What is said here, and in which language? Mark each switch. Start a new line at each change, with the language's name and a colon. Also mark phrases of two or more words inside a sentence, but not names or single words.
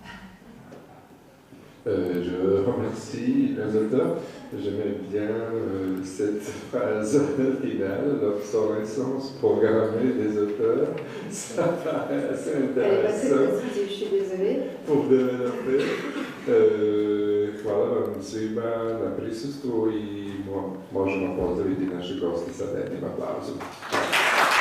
French: Je remercie les auteurs. J'aimais bien cette phrase finale, l'obsolescence programmée des auteurs. Ça paraît assez intéressant. Je suis désolée. Pour développer.
Serbian: Hvala vam svima na prisustvu i možemo pozdraviti naše goste sa jednim aplauzom.